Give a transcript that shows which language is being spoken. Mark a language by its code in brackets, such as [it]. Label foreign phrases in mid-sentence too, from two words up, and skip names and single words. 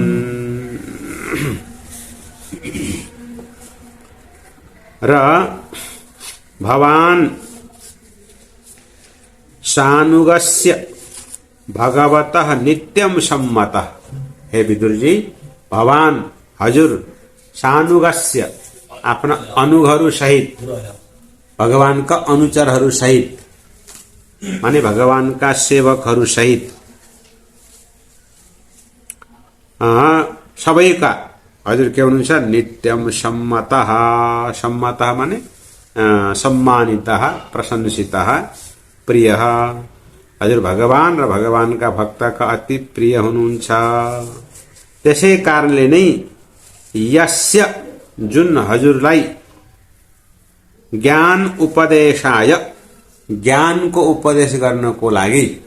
[sa] र भवान् सानुगस्य भगवतः नित्यं सम्मतः। [ne] हे विदुरजी, भवान् हजुर सानुगस्य आफ्ना अनुगहरू सहित, भगवानका अनुचरहरू सहित माने भगवानका सेवकहरू सहित सबैका हजुर के हुनुहुन्छ? [sa] नित्यम सम्मतः। [ne] सम्मतः माने सम्मानितः, प्रशंसितः, प्रियः हजुर भगवान र भगवानका भक्तका अति प्रिय हुनुहुन्छ। त्यसै कारणले नै यस्य जुन हजुरलाई [sa] ज्ञान उपदेशाय [ne] ज्ञानको उपदेश गर्नको लागि